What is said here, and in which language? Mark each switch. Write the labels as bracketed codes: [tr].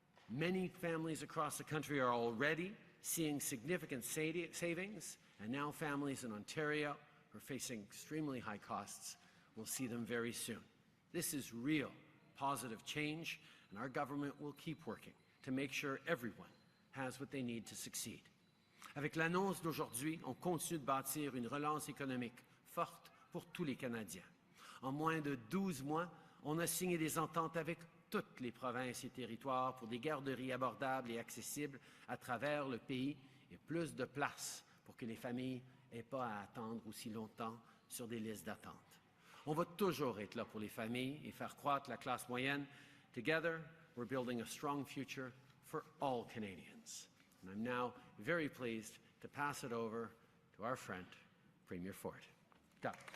[en] Many families across the country are already seeing significant savings, and now families in Ontario who are facing extremely high costs will see them very soon. This is real positive change, and our government will keep working to make sure everyone has what they need to succeed. [fr] Avec l'annonce d'aujourd'hui, on continue de bâtir une relance économique forte pour tous les Canadiens. En moins de 12 mois, on a signé des ententes avec toutes les provinces et territoires pour des garderies abordables et accessibles à travers le pays et plus de place pour que les familles n'aient pas à attendre aussi longtemps sur des listes d'attente. On va toujours être là pour les familles et faire croître la classe moyenne. [en] Together, we're building a strong future for all Canadians. And I'm now very pleased to pass it over to our friend, Premier Ford. Go.